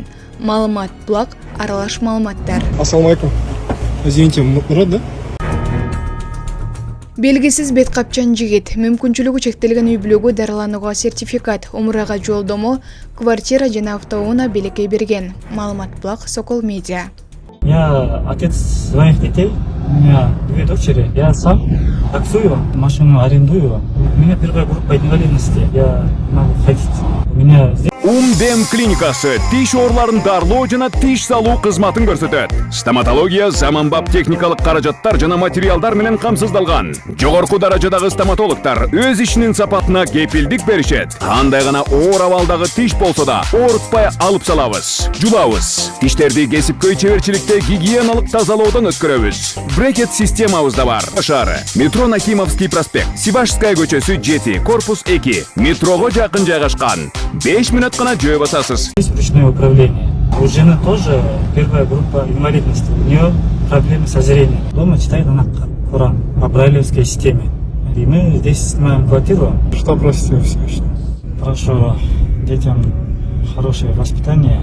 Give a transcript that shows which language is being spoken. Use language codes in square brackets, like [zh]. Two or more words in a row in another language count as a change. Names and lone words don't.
[ky] Маалымат Булак, аралаш маалыматтар. [ar] السلام عليكم. [ru] Извините, Мурат, да? [ky] Белгисиз бет капчан жигит, мүмкүнчүлүгү чектелген үй бүлөгө дарыланууга сертификат, умурага жолдомо, квартира жана автоунаа белекке берген. Маалымат Булак, Сокол Медиа. [ru] Я отец своих детей, у меня 2 дочери. Я сам таксую, машину арендую. У меня первая группа инвалидности. Я могу ходить. У меня здесь... [ky] Дем клиникасы тиш ооруларын дарылоо жана тиш салуу кызматын көрсөтөт. Стоматология заманбап техникалык каражаттар жана материалдар менен камсыздалган. Жогорку даражадагы стоматологдор өз ишинин сапатына кепилдик беришет. Кандай гана оор абалдагы тиш болсо да оорутпай алып салабыз, жулабыз. Тиштерди кесипкөй чеберчиликте гигиеналык тазалоодон өткөрөбүз. Брекет системабыз да бар. Шаары метро Нахимовский проспект, Сивашская көчөсү 7, корпус 2, метрого жакын жайгашкан. 5 минут гана жөө басасыз. [ru] Здесь ручное управление. У жены тоже первая группа инвалидности. У нее проблемы со зрением. Дома читает она Коран по брайлевской системе. И мы здесь снимаем квартиру. Что просите вы Всевышнего? Прошу детям хорошее воспитание.